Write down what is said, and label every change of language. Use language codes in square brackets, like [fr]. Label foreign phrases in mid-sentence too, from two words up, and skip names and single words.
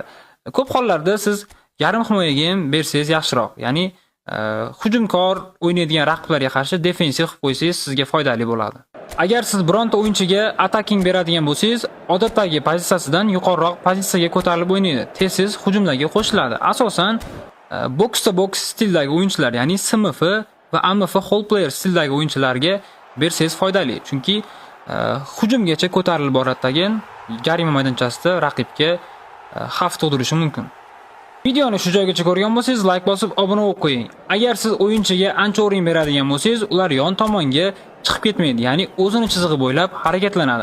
[uz] Ko'p hollarda siz yarim himoyaga ham bersangiz yaxshiroq. Ya'ni hujumkor o'ynaydigan raqiblarga qarshi defensiv qilib qo'ysangiz sizga foydali bo'ladi. Agar siz bironta o'yinchiga attacking beradigan bo'lsangiz, odatdagi pozitsiyasidan yuqoriroq pozitsiyaga ko'tarilib o'ynaydi. Tez hujumlarga qo'shiladi. Asosan [en] box to box [uz] stildagi o'yinchilar, ya'ni SMF va AMF [en] whole player [uz] stildagi o'yinchilarga bersangiz foydali. Chunki hujumgacha ko'tarilib boradagi jarima maydonchasida raqibga xavf tug'dirishi mumkin. Videoni shu joygacha ko'rgan bo'lsangiz, like bosib obuna bo'lib qo'ying. Agar siz o'yinchiga anchoring beradigan bo'lsangiz, ular yon tomonga chiqib ketmaydi, ya'ni o'zini chizig'i bo'ylab harakatlanadi.